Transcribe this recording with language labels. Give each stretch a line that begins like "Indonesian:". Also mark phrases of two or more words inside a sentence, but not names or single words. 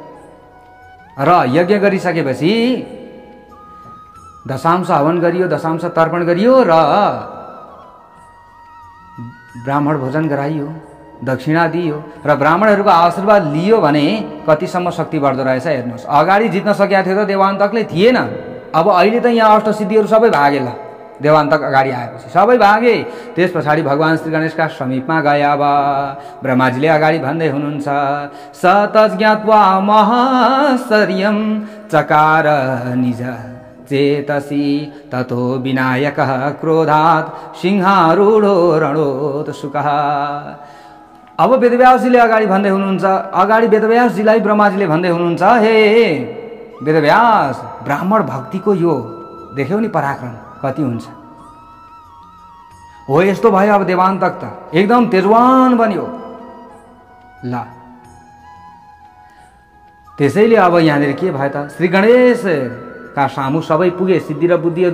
Nepali: र यज्ञ गरिसकेपछि दशांश हवन गरियो, दशांश तर्पण गरियो र ब्राह्मण भोजन गराइयो, दक्षिणा दियो र ब्राह्मणहरूको आशीर्वाद लियो भने कतिसम्म शक्ति बढ्दो रहेछ हेर्नुहोस्। अगाडि जित्न सकेका थियो त देवान्तकले, थिएन। अब अहिले त यहाँ अष्टसिद्धिहरू सबै भागे। ल देवान्तक अगाडि आएपछि सबै भागे। त्यस पछाडि भगवान् श्री गणेशका समीपमा गए। अब ब्रह्माजीले अगाडि भन्दै हुनुहुन्छ,
Sanskrit: सतज्ञात्वा महाशर्यं चकार निज चेतसी ततो विनायकः क्रोधात् सिंहारूढो रणोत्सुकः।
Nepali: अब वेदव्यासजीले अगाडि भन्दै हुनुहुन्छ, अगाडि वेदव्यासजीलाई ब्रह्माजीले भन्दै हुनुहुन्छ, हे वेदव्यास, ब्राह्मण भक्तिको यो देख्यौ नि पराक्रम कति हुन्छ। हो यस्तो भयो। अब देवान्तक त एकदम तेजवान बन्यो। ल त्यसैले अब यहाँनिर के भयो त, श्री गणेशका सामु सबै पुगे सिद्धि र बुद्धिहरू।